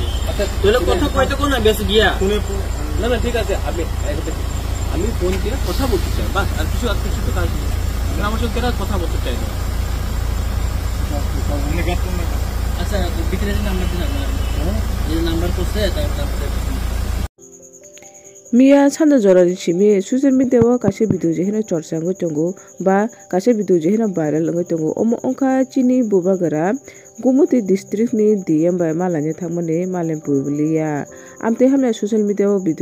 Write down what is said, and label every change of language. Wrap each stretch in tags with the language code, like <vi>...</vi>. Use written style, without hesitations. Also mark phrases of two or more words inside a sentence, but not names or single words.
<bn>আচ্ছা তাহলে কথা কইতে কোন না বেশ গিয়া না ঠিক আছে, আমি ফোন দিয়ে কথা বলতে চাই, বাস আর কিছু তো কাজ নেই, আমার সঙ্গে কথা বলতে চাই না। আচ্ছা ভিতরে নাম্বার দিন আপনার, এই নাম্বার করছে তারপরে</bn> <trp>Mia chanda jorari chimi</trp> <en>social media</en> <trp>wa kashe video je hina chorcha ngo tongo ba kashe video je hina viral ngo tongo omo onka chini bobagara Gumoti district ni DM ba malanya thangmane Malenpur buliya amte hamna</trp> <en>social media</en> <trp>wa video</trp>